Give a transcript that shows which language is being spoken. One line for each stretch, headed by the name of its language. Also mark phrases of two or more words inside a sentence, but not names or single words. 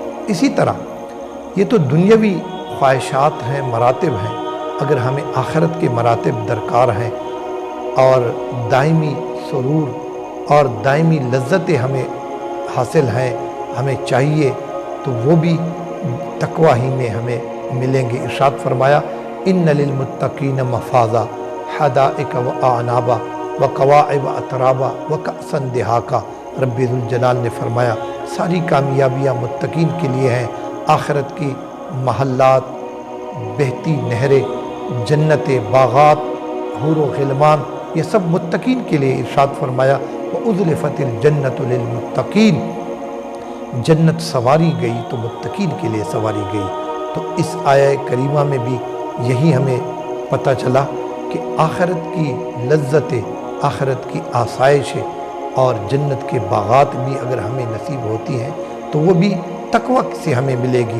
Urdu: اسی طرح یہ تو دنیاوی خواہشات ہیں، مراتب ہیں، اگر ہمیں آخرت کے مراتب درکار ہیں اور دائمی سرور اور دائمی لذتیں ہمیں حاصل ہیں، ہمیں چاہیے، تو وہ بھی تقوی ہی میں ہمیں ملیں گے۔ ارشاد فرمایا
Arabic: ان للمتقین مفازا حدائق و اعنابا و قواعب اترابا و کأسا دہاقا۔
Urdu: رب ذوالجلال نے فرمایا ساری کامیابیاں متقین کے لیے ہیں، آخرت کی محلات، بہتی نہریں، جنتیں، باغات، حور و غلمان، یہ سب متقین کے لیے۔ ارشاد فرمایا
Arabic: وَأُزْلِفَتِ الْجَنَّةُ لِلْمُتَّقِينَ،
Urdu: جنت سواری گئی تو متقین کے لیے سواری گئی۔ تو اس آیہ کریمہ میں بھی یہی ہمیں پتہ چلا کہ آخرت کی لذتیں، آخرت کی آسائشیں اور جنت کے باغات بھی اگر ہمیں نصیب ہوتی ہیں تو وہ بھی تقوی سے ہمیں ملے گی۔